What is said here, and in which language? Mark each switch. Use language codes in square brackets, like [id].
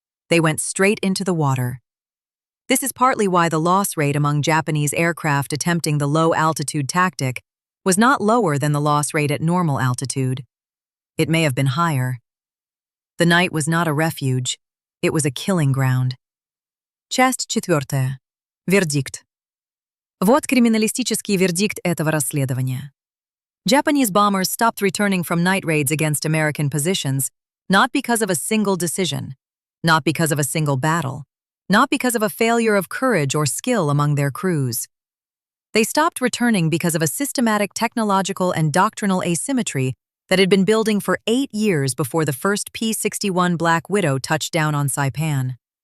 [en] They went straight into the water. This is partly why the loss rate among Japanese aircraft attempting the low-altitude tactic was not lower than the loss rate at normal altitude. It may have been higher. The night was not a refuge, it was a killing ground. [ru] Часть 4. Вердикт. Вот криминалистический вердикт этого расследования. [en] Japanese bombers stopped returning from night raids against American positions, not because of a single decision, not because of a single battle, not because of a failure of courage or skill among their crews. They stopped returning because of a systematic technological and doctrinal asymmetry that had been building for 8 years before the first P-61 Black Widow touched down on Saipan.